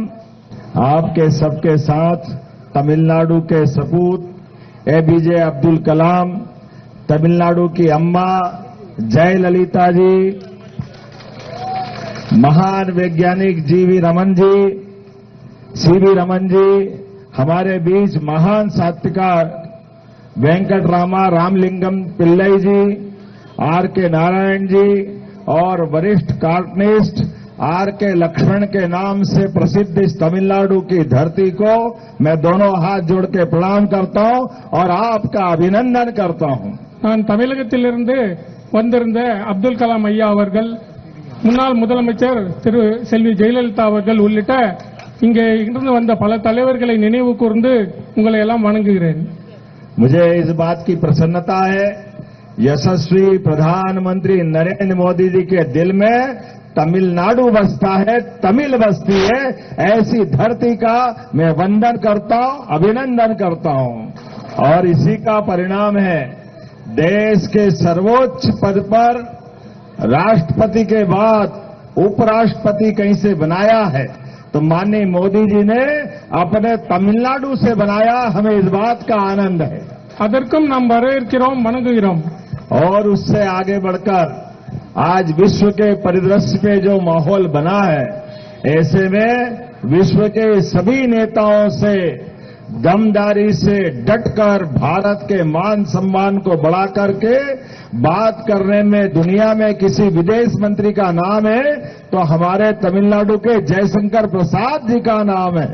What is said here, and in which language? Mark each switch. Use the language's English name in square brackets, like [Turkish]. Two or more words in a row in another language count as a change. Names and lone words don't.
[Hindi] आपके सबके साथ तमिलनाडु के सपूत एपीजे अब्दुल कलाम, तमिलनाडु की अम्मा जयललिता जी, महान वैज्ञानिक जीवी रमन जी, सीवी रमन जी, हमारे बीच महान साहित्यकार वेंकटरामा रामलिंगम पिल्लई जी, आर.के. नारायण जी और वरिष्ठ कार्टूनिस्ट आर.के. लक्ष्मण के नाम से प्रसिद्ध इस तमिलनाडु की धरती को मैं दोनों हाथ जोड़ के प्रणाम करता हूं और आपका अभिनंदन करता हूं। [Tamil] நான் தமிழகத்திலிருந்து வந்திருந்த அப்துல் கலாம் ஐயா அவர்கள், முன்னாள் முதலமைச்சர் திரு செல்வி ஜெயலலிதா அவர்கள் உள்ளிட்ட இங்கே இருந்து வந்த பல தலைவர்களை நினைவு கூர்ந்து உங்களை எல்லாம் வணங்குகிறேன். [Hindi] मुझे इस बात की प्रसन्नता है, यशस्वी प्रधानमंत्री नरेंद्र मोदी जी के दिल में तमिलनाडु बसता है, तमिल बसती है। ऐसी धरती का मैं वंदन करता हूं, अभिनंदन करता हूं। और इसी का परिणाम है देश के सर्वोच्च पद पर राष्ट्रपति के बाद उपराष्ट्रपति कहीं से बनाया है तो माननीय मोदी जी ने अपने तमिलनाडु से बनाया। हमें इस बात का आनंद है, [Tamil] அதற்கும் நாம் வரவேற்கிறோம், வணங்குகிறோம். [Hindi] और उससे आगे बढ़कर आज विश्व के परिदृश्य पे जो माहौल बना है, ऐसे में विश्व के सभी नेताओं से दमदारी से डटकर भारत के मान सम्मान को बढ़ा करके बात करने में दुनिया में किसी विदेश मंत्री का नाम है तो हमारे तमिलनाडु के जयशंकर प्रसाद जी का नाम है।